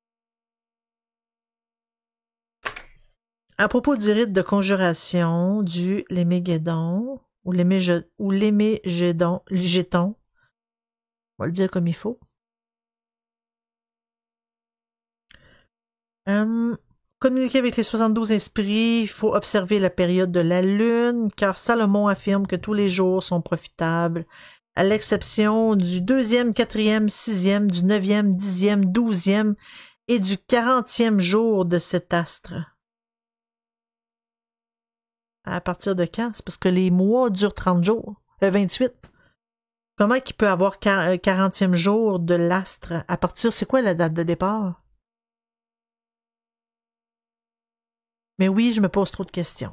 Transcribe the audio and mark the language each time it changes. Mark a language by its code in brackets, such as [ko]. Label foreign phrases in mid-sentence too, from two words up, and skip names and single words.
[fr] À propos du rite de conjuration du Léméguédon, ou Lémégédon, on va le dire comme il faut. Communiquer avec les 72 esprits, il faut observer la période de la lune, car Salomon affirme que tous les jours sont profitables, à l'exception du 2e, 4e, 6e, du 9e, 10e, 12e et du 40e jour de cet astre. À partir de quand? C'est parce que les mois durent 30 jours. 28. Comment qu'il peut avoir 40e jour de l'astre? À partir, c'est quoi la date de départ? Mais oui, je me pose trop de questions.